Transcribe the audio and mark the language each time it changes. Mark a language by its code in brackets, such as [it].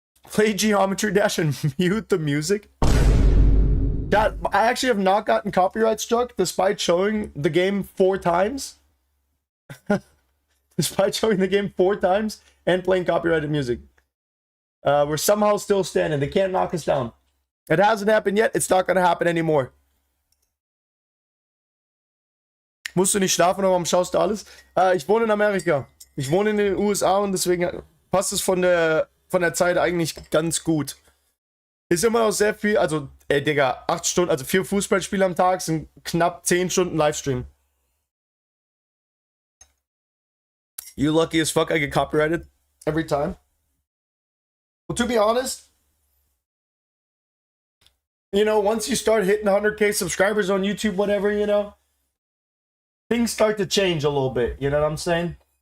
[en] Play Geometry Dash and mute the music. That I actually have not gotten copyright struck despite showing the game 4 times. Despite showing the game 4 times and playing copyrighted music. We're somehow still standing. They can't knock us down. It hasn't happened yet. It's not going to happen anymore. [de] Musst du nicht schlafen, aber warum schaust du alles? Ich wohne in Amerika. Ich wohne in den USA und deswegen passt es von der Zeit eigentlich ganz gut. Ist immer noch sehr viel, also, ey, Digga, 8 Stunden, also 4 Fußballspiele am Tag sind knapp 10 Stunden Livestream. [en] You lucky as fuck I get copyrighted every time. Well, to be honest, you know, once you start hitting 100K subscribers on YouTube, whatever, you know, things start to change a little bit. You know what I'm saying?